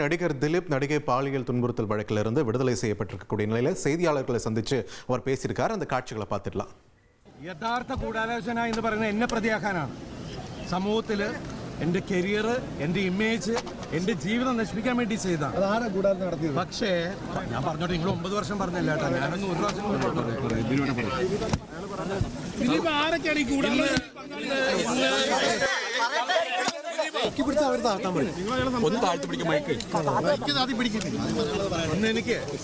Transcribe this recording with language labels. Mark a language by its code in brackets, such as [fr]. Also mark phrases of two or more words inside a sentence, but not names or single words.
[ta] நடிகர் திலீப் நடிகை பாலியல் துன்புறுத்தல் வழக்கிலிருந்து விடுதலை செய்யப்பட்டிருக்கக்கூடிய நிலையில் செய்தியாளர்களை சந்திச்சு அவர் பேசியிருக்கார். அந்த காட்சிகளை பார்த்துடலாம். [ml] യഥാർത്ഥ ഗൂഢാലോചന എന്ന് പറയുന്നത് എന്നെ പ്രതിയാക്കാനാണ്. സമൂഹത്തിൽ എൻ്റെ കരിയർ, എൻ്റെ ഇമേജ്, എൻ്റെ ജീവിതം നശിപ്പിക്കാൻ വേണ്ടി ചെയ്തതാണ്. പക്ഷേ ഞാൻ പറഞ്ഞോട്ടെ, നിങ്ങൾ 9 വർഷം പറഞ്ഞല്ല കേട്ടോ, ഞാനൊന്ന് 1 പ്രാവശ്യം ഒന്ന് എനിക്ക്